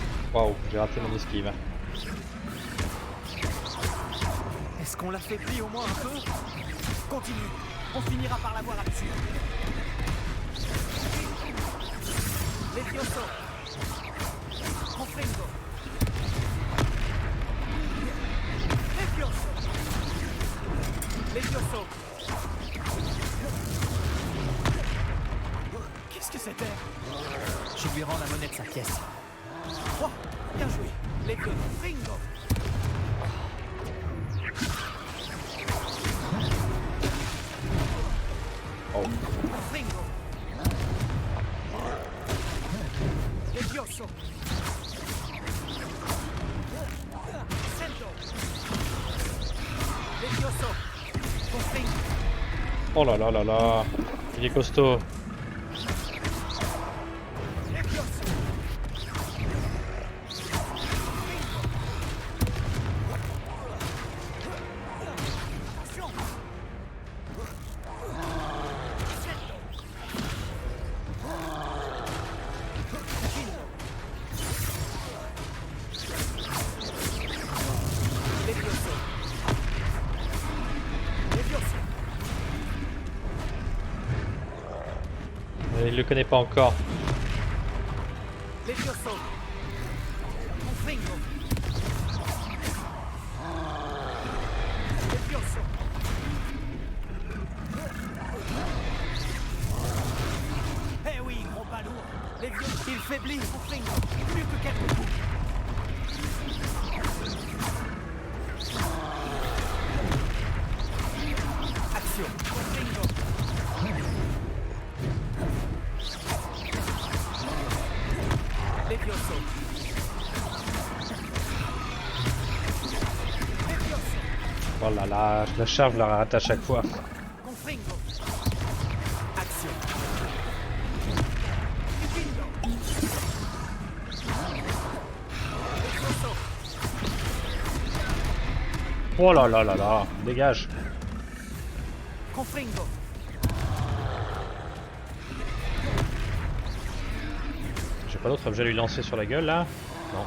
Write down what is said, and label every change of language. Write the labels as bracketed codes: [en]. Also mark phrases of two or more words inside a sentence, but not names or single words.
[fr] Waouh, j'ai raté mon esquive. Est-ce qu'on l'affaiblit au moins un peu? Continue. On finira par l'avoir là-dessus. Levioso. Confringo. Levioso. Levioso. Qu'est-ce que c'était? Je lui rends la monnaie de sa pièce. Oh, bien joué. Levioso. Fringo. Oh. Fringo. Levioso. Sento. Levioso. Confringo. Oh là là là là. Il est costaud. Levioso. Attention. Sento. Levioso. Levioso. Il le connaît pas encore. Levioso. Confringo. Levioso. Eh oui, gros balourd. Levioso. Il faiblit. Confringo. Plus que quelques coups. Action. Confringo. Levioso. Levioso. Oh là là, la charge la rate à chaque fois. Confringo. Action. Confringo. Levioso. Oh là là là là, dégage. Confringo. J'ai pas d'autre objet à lui lancer sur la gueule là? Non.